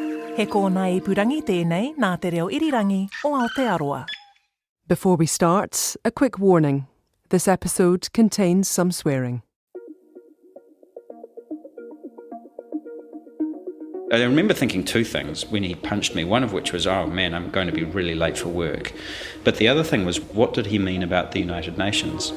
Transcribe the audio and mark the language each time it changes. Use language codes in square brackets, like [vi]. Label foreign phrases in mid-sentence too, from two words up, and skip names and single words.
[mi] He kōna ipurangi tēnei nā te reo irirangi o Aotearoa. [en] Before we start, a quick warning. This episode contains some swearing. I remember thinking two things when he punched me, one of which was, oh man, I'm going to be really late for work. But the other thing was, what did he mean about the United Nations?